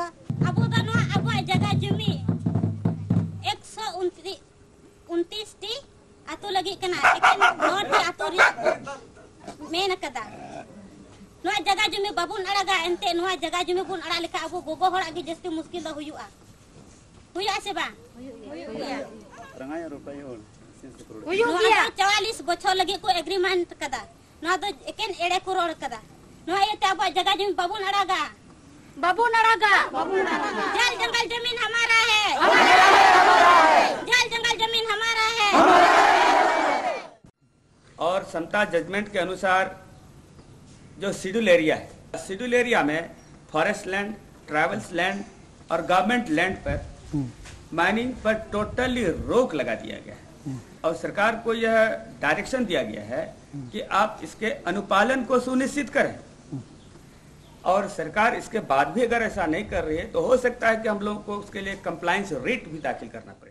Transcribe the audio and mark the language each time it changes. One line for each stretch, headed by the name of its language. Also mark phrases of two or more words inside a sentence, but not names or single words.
Santali: अबु दो नो अबु जगह जुमी 129 टी आतो लगी कना लेकिन नोट आतो रिया मेन कदा नो जगह जुमी बाबुन अड़ागा एंते नो जगह जुमी बुन अड़ा लेका अबु गोगो हड़ा की जस्ती मुश्किल द हुयुआ से बा हुयुआ रंगाय रुपय हो हुयुआ 44 बछर लगी को एग्रीमेंट कदा नो दो एकेन एड़े को रोड कदा नो ये अब जगह जुमी बाबुन अड़ागा
Hindi: जल जंगल जमीन हमारा है जल जंगल जमीन हमारा है। और समता जजमेंट के अनुसार जो
English: schedule area
Hindi: है,
English: schedule area
Hindi: में
English: forest land, tribals land
Hindi: और
English: government land
Hindi: पर माइनिंग पर टोटली रोक लगा दिया गया है और सरकार को यह डायरेक्शन दिया गया है कि आप इसके अनुपालन को सुनिश्चित करें और सरकार इसके बाद भी अगर ऐसा नहीं कर रही है तो हो सकता है कि हम लोगों को उसके लिए
English: compliance writ
Hindi: भी दाखिल करना पड़े।